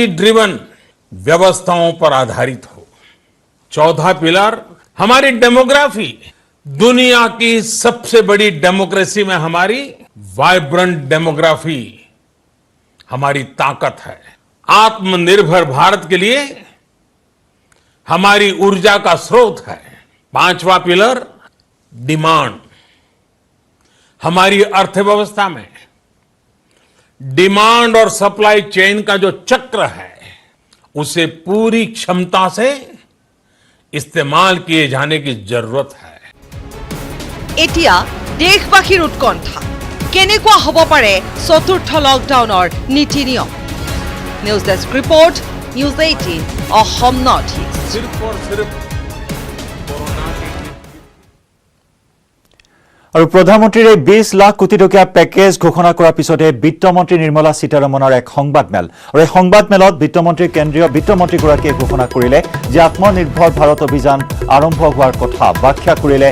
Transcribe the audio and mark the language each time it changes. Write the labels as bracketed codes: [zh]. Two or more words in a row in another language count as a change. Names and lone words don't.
[hi] ड्रिवन व्यवस्थाओं पर आधारित हो चौथा पिलर हमारी डेमोग्राफी दुनिया की सबसे बड़ी डेमोक्रेसी में हमारी [en] vibrant demography [hi] हमारी ताकत है आत्मनिर्भर भारत के लिए हमारी ऊर्जा का स्रोत है पांचवा पिलर डिमांड हमारी अर्थव्यवस्था में डिमांड और [en] supply chain [hi] का जो चक्र है उसे पूरी क्षमता से इस्तेमाल किए जाने की जरूरत है। [as] এতিয়া দেশবাসীৰ উৎকণ্ঠা কেনেকুৱা হ'ব পাৰে চতুৰ্থ লকডাউনৰ নীতি নিয়ম [en] News Desk Report [as] নিউজ 18 অসম নৰ্থ ইষ্ট [hi] सिर्फ और सिर्फ कोरोना के [as] আৰু প্ৰধানমন্ত্ৰীৰ 20 লাখ কোটি টকীয়া পেকেজ ঘোষণা কৰাৰ পিছতে বিত্তমন্ত্ৰী নিৰ্মলা সীতাৰমণৰ এক সংবাদমেল আৰু এই সংবাদমেলত বিত্তমন্ত্ৰী কেন্দ্ৰীয় বিত্তমন্ত্ৰীগৰাকীয়ে ঘোষণা কৰিলে যে আত্মনিৰ্ভৰ ভাৰত অভিযান আৰম্ভ হোৱাৰ কথা ব্যাখ্যা কৰিলে